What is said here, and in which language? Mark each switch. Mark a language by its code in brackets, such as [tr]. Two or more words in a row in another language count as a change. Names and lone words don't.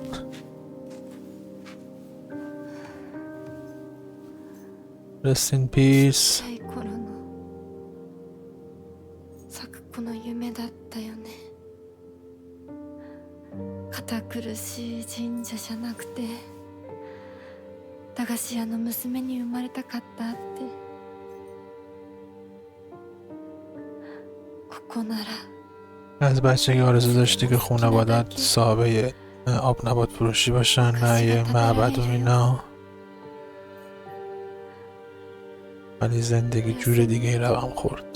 [en] Rest in peace. [ja] 小さい頃の咲く子の夢だったよね。堅苦しい神社じゃなくて駄菓子屋の娘に生まれたかったって。ここなら [fa] از بچگی آرزو داشتی که خانواده‌ات صاحب آب نبات فروشی باشن، نه یه معبد و اینا، ولی زندگی جور دیگه ای رقم خورد.